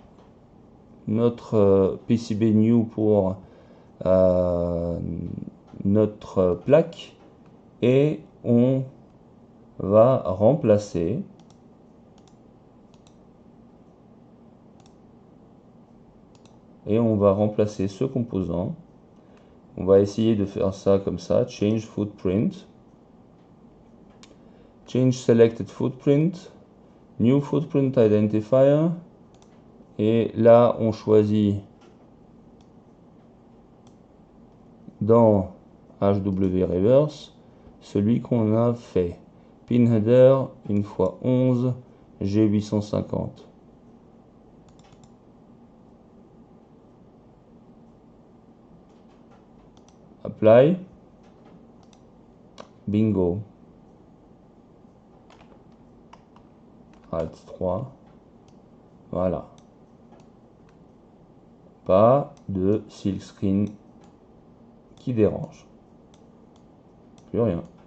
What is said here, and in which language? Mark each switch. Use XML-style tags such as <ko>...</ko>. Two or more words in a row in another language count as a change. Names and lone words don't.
<fr>notre PCB new pour notre plaque et on va remplacer ce composant. On va essayer de faire ça comme ça,</fr> <en>change footprint, change selected footprint, new footprint identifier,</en> <fr>et là on choisit dans HW reverse celui qu'on a fait,</fr> <en>pin header 1x11 G850. Apply,</en> <fr>bingo, Alt 3, voilà, pas de</fr> <en>silk screen</en> <fr>qui dérange, plus rien.</fr>